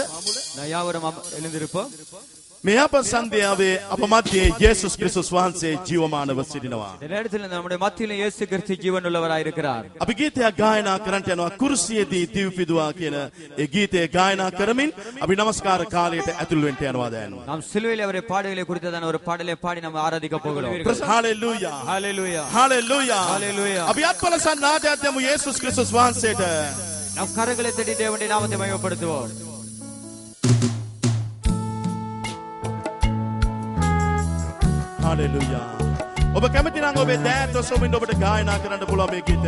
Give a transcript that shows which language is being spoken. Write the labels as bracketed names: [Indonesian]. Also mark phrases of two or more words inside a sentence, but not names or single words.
[Sinhala] නයාවරම එළඳිරපො මේ අප සන්ධ්‍යාවේ අප මැදේ යේසුස් ක්‍රිස්තුස් වහන්සේ ජීවමානව සිටිනවා. [Tamil] இந்த நேரத்தில் நம்முடைய மத்தியிலே இயேசு கிறிஸ்து ஜீவனுள்ளவராய் இருக்கிறார். [Sinhala] අපි ගීතයක් ගායනා කරන්නට යනවා කුරුසියේදී දිව්පිදුවා කියන ඒ ගීතය ගායනා කරමින් අපි নমස්කාර කාලයට ඇතුල් වෙන්න යනවා දැන්. [Tamil] நாம் சிலுவையில் அவரை பாடுகளை குறித்ததான ஒரு பாடலை பாடி நாம் ஆராதிக்க போகிறோம். ஹalleluya ஹalleluya ஹalleluya ஹalleluya. [Sinhala] අපි අත්පල සන්නාදයක් දෙමු යේසුස් ක්‍රිස්තුස් වහන්සේට. [Tamil] நாம் கரங்களை தட்டி தேவனுடைய நாமத்தை மகிமைப்படுத்துவோம். Hallelujah. [Sinhala] ඔබ කැමති නම් ඔබේ දෑත් ඔසවමින් ඔබට ගායනා කරන්න පුළුවන් මේ ගීතය.